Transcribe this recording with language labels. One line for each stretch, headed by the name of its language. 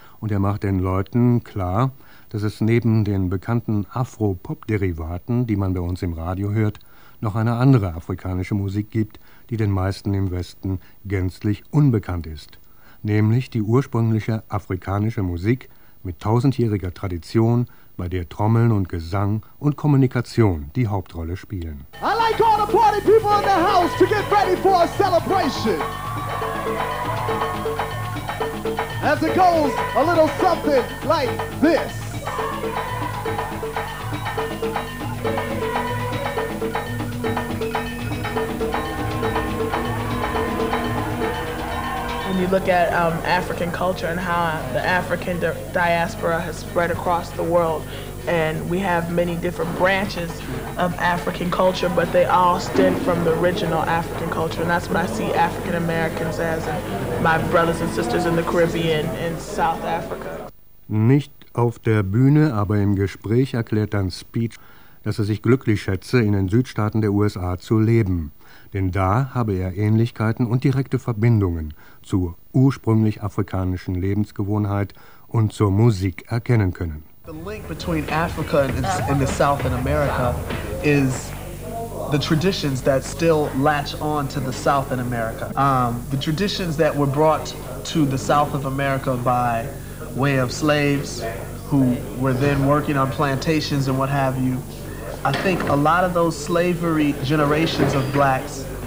German: Und er macht den Leuten klar, dass es neben den bekannten Afro-Pop-Derivaten, die man bei uns im Radio hört, noch eine andere afrikanische Musik gibt, die den meisten im Westen gänzlich unbekannt ist. Nämlich die ursprüngliche afrikanische Musik, mit tausendjähriger Tradition, bei der Trommeln und Gesang und Kommunikation die Hauptrolle spielen.
English: I like all the party people in the house to get ready for a celebration. As it goes, a little something like this. When you look at African culture and how the African diaspora has spread across the world, and we have many different branches of African culture, but they all stem from the original African culture, and that's what I see African Americans as, and my brothers and sisters in the Caribbean and South Africa.
German: Nicht auf der Bühne, aber im Gespräch erklärt dann Speech, dass sich glücklich schätze, in den Südstaaten der USA zu leben. Denn da habe er Ähnlichkeiten und direkte Verbindungen zur ursprünglich afrikanischen Lebensgewohnheit und zur Musik erkennen können.
English: The link between Africa and the South and America is the traditions that still latch on to the South in America. The traditions that were brought to the South of America by way of slaves who were then working on plantations and what have you. I think a lot of those slavery generations of blacks